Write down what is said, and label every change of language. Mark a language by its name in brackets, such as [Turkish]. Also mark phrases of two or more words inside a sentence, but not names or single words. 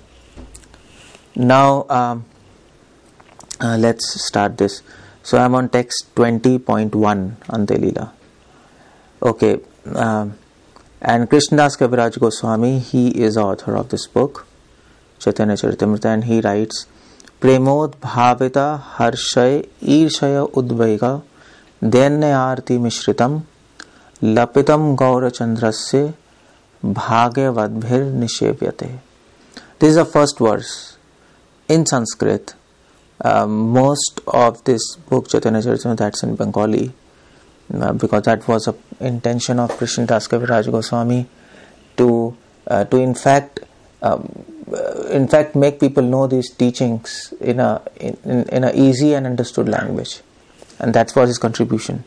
[English] Now let's start this. So I am on text 20.1, Antya-Lila. Okay, and Krishnadas Kaviraj Goswami, he is the author of this book, Chaitanya Charitamrita, and he writes, [Sanskrit] Premod Bhavita Harshay Irshaya Udvaiga Dainyarti Mishritam Lapitam Gaura Chandrasya Bhagyavadbhir Nishevyate. [English] This is the first verse in Sanskrit. Most of this book, Chaitanya Charitamrita, that's in Bengali, because that was an intention of Krishnadas Kaviraj Goswami to in fact make people know these teachings in a easy and understood language, and that was his contribution.